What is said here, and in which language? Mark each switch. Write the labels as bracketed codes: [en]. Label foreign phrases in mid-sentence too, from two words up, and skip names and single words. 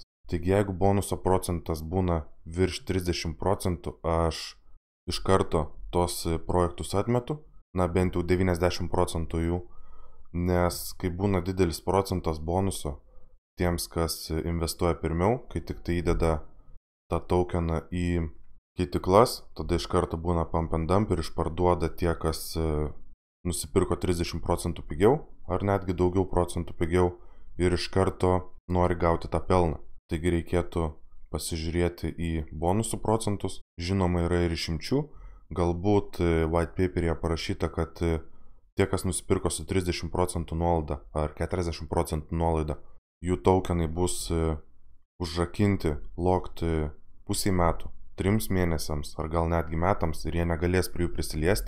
[lt] Taigi jeigu bonuso procentas būna virš 30 procentų, aš iš karto tos projektus atmetu, bent jau 90 procentų jų, nes kai būna didelis procentas bonuso tiems, kas investuoja pirmiau, kai tik tai įdeda tą tokeną į keitiklas, tada iš karto būna [en] pump and dump [lt] ir išparduoda tie, kas nusipirko 30 procentų pigiau, ar netgi daugiau procentų pigiau ir iš karto nori gauti tą pelną. Taigi reikėtų pasižiūrėti į bonusų procentus. Žinoma, yra ir išimčių. Galbūt [en] white paper'e [lt] parašyta, kad tie, kas nusipirko su 30 procentų nuolaida ar 40 procentų nuolaida, jų tokenai bus užrakinti, locked pusiai metų, 3 mėnesiams ar gal netgi metams ir jie negalės prie jų prisiliesti.